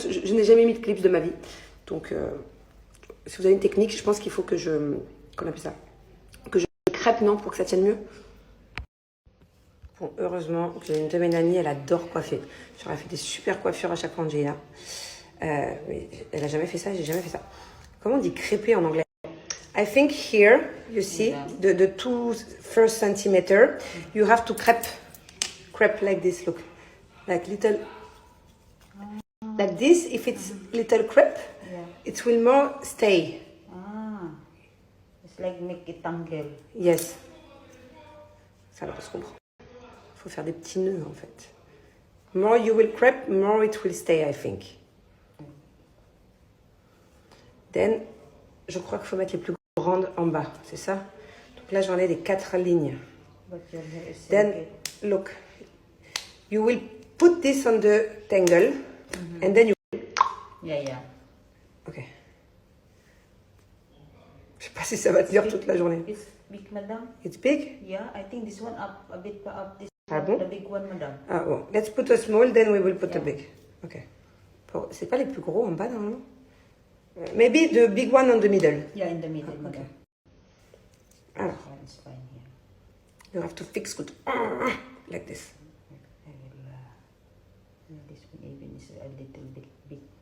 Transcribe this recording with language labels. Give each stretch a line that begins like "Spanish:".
French: Je n'ai jamais mis de clips de ma vie. Donc, si vous avez une technique, je pense qu'il faut que je... Qu'on appelle ça? Que je crêpe, non? Pour que ça tienne mieux. Bon, heureusement, j'ai une de mes nannies, elle adore coiffer. J'aurais fait des super coiffures à chaque fois, Angela. Mais elle a jamais fait ça, j'ai jamais fait ça. Comment on dit crêper en anglais?
English: I think here, you see, the 2 first centimeter, you have to crepe like this, look. Like little, like this, if it's little crepe, it will more stay. It's like make it tangle. Yes.
French: Ça va, on se comprend. Il faut faire des petits nœuds, en fait.
English: More you will crepe, more it will stay, I think. Then,
French: je crois qu'il faut mettre les plus grandes en bas, c'est ça? Donc là, j'en ai les 4 lignes.
English: Then, look. You will put this on the tangle, and then you... Yeah. Ok.
French: Je sais pas si ça va tenir toute la journée.
English: It's big, madam. It's big? Yeah, I think this one up a bit up. This
French: Ah bon?
English: the big one, madam.
French: Ah bon.
English: Let's put a small, then we will put a big. Ok.
French: Bon, c'est pas les plus gros en bas, normalement?
English: Maybe the big one on the middle. Yeah, in the middle, Okay. madam.
French: Alors,
English: This one is fine here. you have to fix good. Like this. I will. This one even is a little bit big.